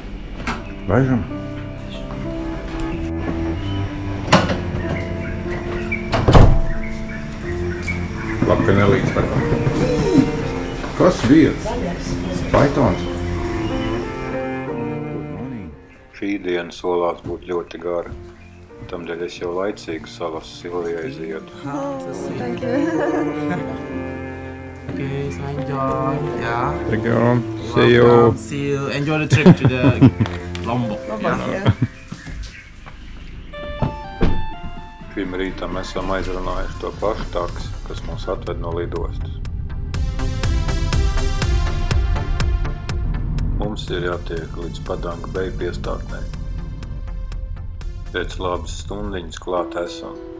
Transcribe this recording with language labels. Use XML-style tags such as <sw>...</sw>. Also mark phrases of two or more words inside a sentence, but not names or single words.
<lv>Laižam. Lapenelīts vai kā? Kas bija? Paitons. Šī diena solās būt ļoti gara. Tamdēļ es jau laicīgi salas Silvijai ziedu.</lv> <en>Thank you. Okay, so enjoy. Yeah. Thank you. See you. Welcome. See you. Enjoy the trip to the Lombok. Yeah.</en> <lv>Šim rītam esam aizrunājuši to pašu taksi, kas mūs atved no lidostas. Mums ir jātiek līdz Padanga Bay piestātnei. Pēc labas stundiņas klāt esam.</lv>